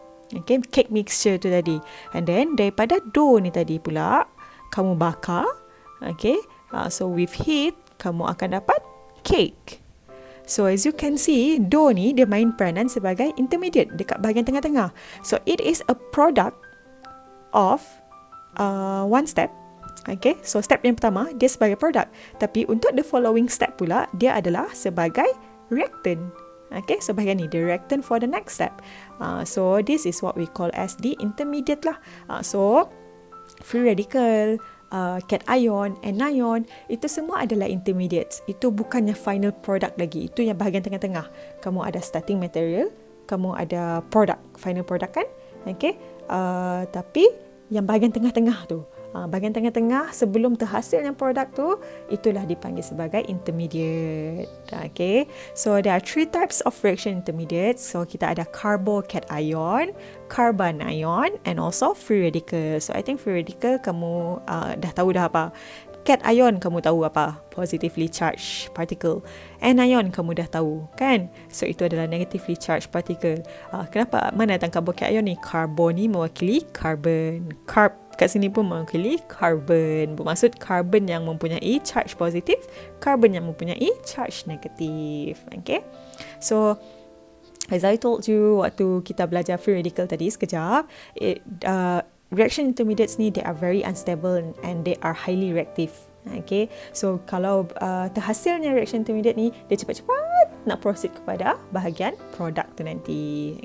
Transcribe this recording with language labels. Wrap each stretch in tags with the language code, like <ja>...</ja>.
<ms>Okay, cake mixture tu tadi. And then daripada dough ni tadi pula, kamu bakar. Okay,</ms> <en>so with heat,</en> <ms>kamu akan dapat cake. So as you can see, dough ni dia main peranan sebagai intermediate dekat bahagian tengah-tengah.</ms> <en>So it is a product of one step.</en> <ms>Okay, so step yang pertama dia sebagai product, tapi untuk</ms> <en>the following step</en> <ms>pula dia adalah sebagai reactant. Okay, so bahagian ni</ms> <en>the reactant for the next step. So this is what we call as the intermediate lah.</en> <ms>So free radical, cation, anion, itu semua adalah intermediates. Itu bukannya final product lagi. Itu yang bahagian tengah-tengah. Kamu ada starting material, kamu ada product, final product kan? Okay, tapi yang bahagian tengah-tengah tu, bahagian tengah-tengah sebelum terhasilnya produk tu, itulah dipanggil sebagai intermediate.</ms> <en>Okay, so there are 3 types of reaction intermediates.</en> <ms>So kita ada carbocation, carbanion and also free radical.</ms> <en>So I think</en> <ms>free radical kamu dah tahu dah apa. Cation kamu tahu apa, positively charged particle. Anion kamu dah tahu kan, so itu adalah negatively charged particle. Kenapa mana datang carbocation ni? Carbon ni mewakili carbon, carb kat sini pun mewakili carbon, bermaksud carbon yang mempunyai charge positif, carbon yang mempunyai charge negatif.</ms> <en>Okay, so as I told you</en> <ms>waktu kita belajar free radical tadi sekejap,</ms> <en>reaction intermediates ni, they are very unstable and they are highly reactive.</en> <ms>Okay, so kalau terhasilnya reaction intermediate ni, dia cepat-cepat nak proceed kepada bahagian produk tu nanti.</ms>